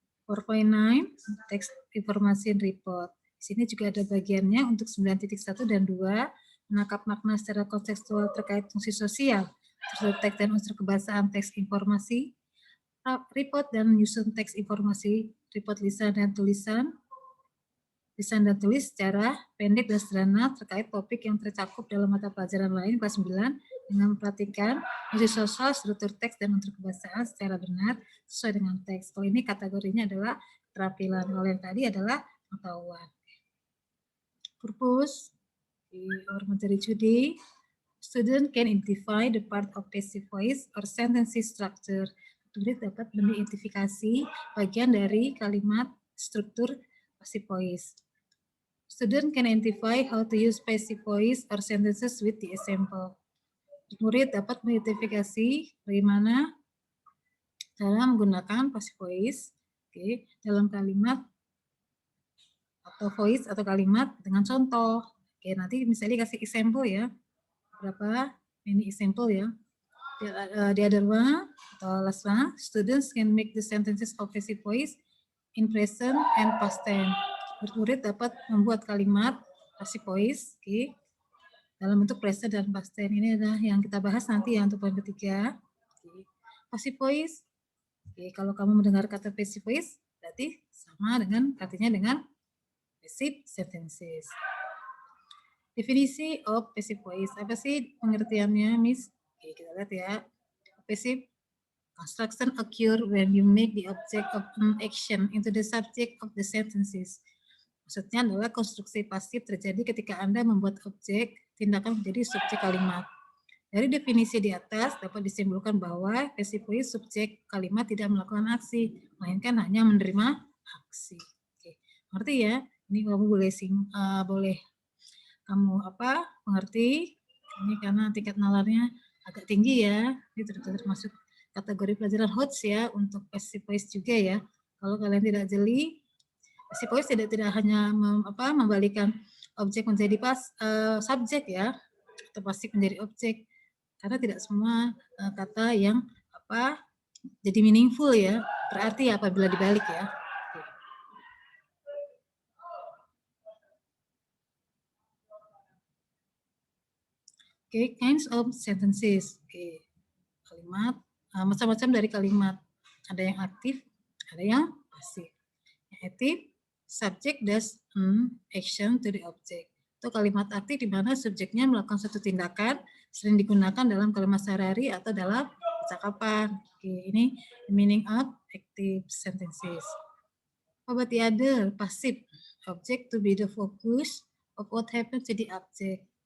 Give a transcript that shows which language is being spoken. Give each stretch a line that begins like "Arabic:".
Indonesian: 4.9, teks informasi report. Di sini juga ada bagiannya untuk 9.1 dan 2, menangkap makna secara kontekstual terkait fungsi sosial, struktur teks dan unsur kebahasaan teks informasi, report dan menyusun teks informasi, report lisan dan tulisan, lisan dan tulis secara pendek dan sederhana terkait topik yang tercakup dalam mata pelajaran lain kelas 9, dengan memperhatikan fungsi sosial, struktur teks, dan unsur kebahasaan secara benar sesuai dengan teks. Kalau ini kategorinya adalah keterampilan, kalau yang tadi adalah pengetahuan.
English: Purpose or
Indonesian: materi
English: today, student can identify the part of passive voice or sentence structure.
Indonesian: Murid dapat mengidentifikasi bagian dari kalimat struktur passive voice.
English: Student can identify how to use passive voice or sentences with the example.
Indonesian: Murid dapat mengidentifikasi bagaimana cara menggunakan passive voice dalam kalimat atau voice atau kalimat dengan contoh. Nanti misalnya kasih example ya. Berapa mini example ya.
English: The other one
Indonesian: atau
English: last one, students can make the sentences of passive voice in present and past tense.
Indonesian: Murid dapat membuat kalimat passive voice dalam bentuk present dan past tense. Ini adalah yang kita bahas nanti ya untuk poin ketiga. Passive voice. Kalau kamu mendengar kata passive voice, berarti sama dengan artinya dengan passive sentences.
English: Definisi of passive voice.
Indonesian: Apa sih pengertiannya, Miss? Kita lihat ya.
English: Passive construction occur when you make the object of an action into the subject of the sentences.
Indonesian: Maksudnya adalah konstruksi pasif terjadi ketika Anda membuat objek tindakan menjadi subjek kalimat. Dari definisi di atas dapat disimpulkan bahwa passive voice subjek kalimat tidak melakukan aksi, melainkan hanya menerima aksi. Oke, ngerti ya? Ini kamu boleh kamu mengerti. Ini karena tingkat nalarnya agak tinggi ya. Ini termasuk kategori pelajaran HOTS ya untuk passive voice juga ya. Kalau kalian tidak jeli, passive voice tidak hanya membalikan objek menjadi subjek ya, atau pasif menjadi objek. Karena tidak semua kata yang jadi meaningful ya, berarti apabila dibalik ya. Oke,
English: kinds of sentences.
Indonesian: Oke, kalimat macam-macam dari kalimat. Ada yang aktif, ada yang pasif. Yang aktif,
English: subject does an action to the object.
Indonesian: Itu kalimat aktif di mana subjeknya melakukan suatu tindakan, sering digunakan dalam kalimat sehari-hari atau dalam percakapan.
English: Oke,
Indonesian: ini
English: the meaning of active sentences. How about the other, passive, object to be the focus of what happens to the object.